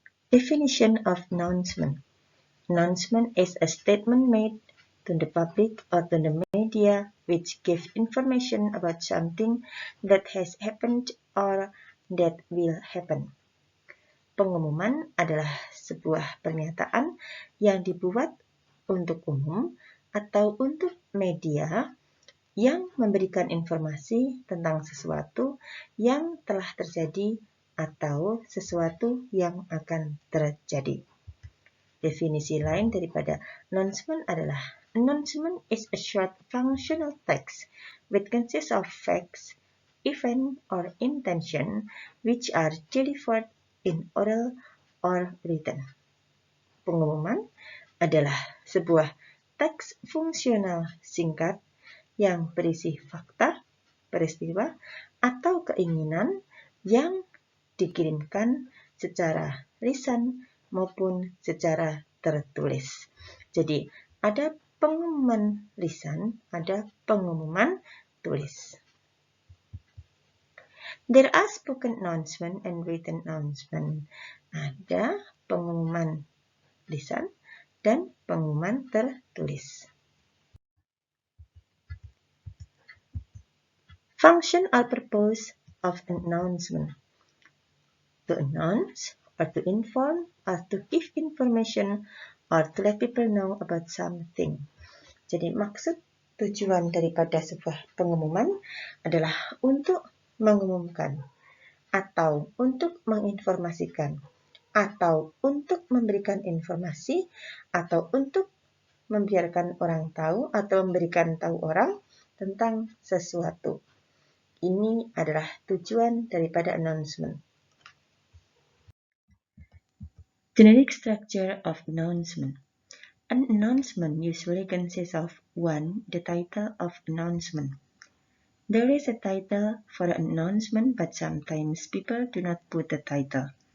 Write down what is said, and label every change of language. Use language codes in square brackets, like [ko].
[en] Definition of announcement. Announcement is a statement made to the public or to the media which gives information about something that has happened or that will happen. [id] Pengumuman adalah sebuah pernyataan yang dibuat untuk umum atau untuk media yang memberikan informasi tentang sesuatu yang telah terjadi atau sesuatu yang akan terjadi. Definisi lain daripada [en] announcement [id] adalah [en] announcement is a short functional text which consists of facts, event, or intention which are delivered in oral or written. [id] Pengumuman adalah sebuah teks fungsional singkat yang berisi fakta, peristiwa, atau keinginan yang dikirimkan secara lisan maupun secara tertulis. Jadi, ada pengumuman lisan, ada pengumuman tulis. [en] There are spoken announcement and written announcement. [id] Ada pengumuman lisan dan pengumuman tertulis. [en] Function or purpose of an announcement. To announce, or to inform, or to give information, or to let people know about something. [id] Jadi maksud tujuan daripada sebuah pengumuman adalah untuk mengumumkan, atau untuk menginformasikan, atau untuk memberikan informasi, atau untuk membiarkan orang tahu, atau memberikan tahu orang tentang sesuatu. Ini adalah tujuan daripada announcement. [en] Generic structure of announcement. An announcement usually consists of 1. The title of announcement. There is a title for an announcement, but sometimes people do not put the title.